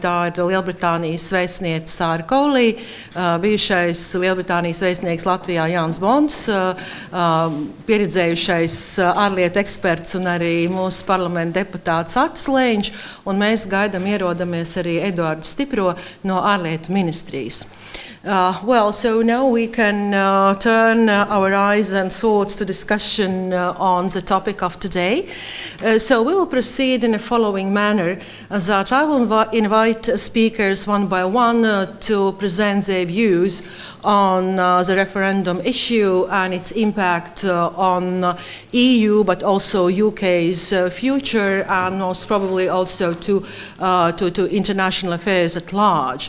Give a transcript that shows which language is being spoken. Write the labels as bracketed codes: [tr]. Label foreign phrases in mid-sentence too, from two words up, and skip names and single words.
[lv] Tā ir Lielbritānijas vēstniece Sāra Kohli, bijušais Lielbritānijas vēstnieks Latvijā Jānis Bonds, pieredzējušais ārlietu eksperts un arī mūsu parlamenta deputāts Atis Lēņš, un mēs gaidām ierodamies arī Eduardu Stipro no ārlietu ministrijas. [en] So now we can turn our eyes and thoughts to discussion on the topic of today. So we will proceed in the following manner, that I will invite speakers one by one to present their views on the referendum issue and its impact on EU, but also UK's future, and most probably also to international affairs at large.